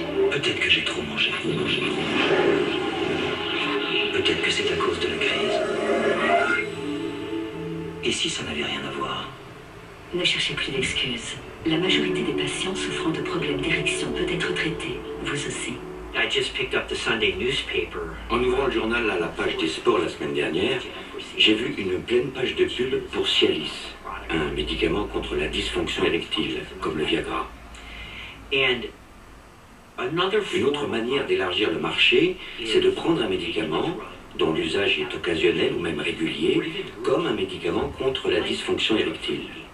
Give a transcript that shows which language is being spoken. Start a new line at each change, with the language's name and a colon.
French: Peut-être que j'ai trop mangé. Peut-être que c'est à cause de la crise. Et si ça n'avait rien à voir? Ne cherchez plus d'excuses. La majorité des patients souffrant de problèmes d'érection peut être traitée, vous aussi.
English: I just picked up the Sunday newspaper.
French: En ouvrant le journal à la page des sports la semaine dernière, j'ai vu une pleine page de pub pour Cialis, un médicament contre la dysfonction érectile, comme le Viagra. Une autre manière d'élargir le marché, c'est de prendre un médicament dont l'usage est occasionnel ou même régulier, comme un médicament contre la dysfonction érectile.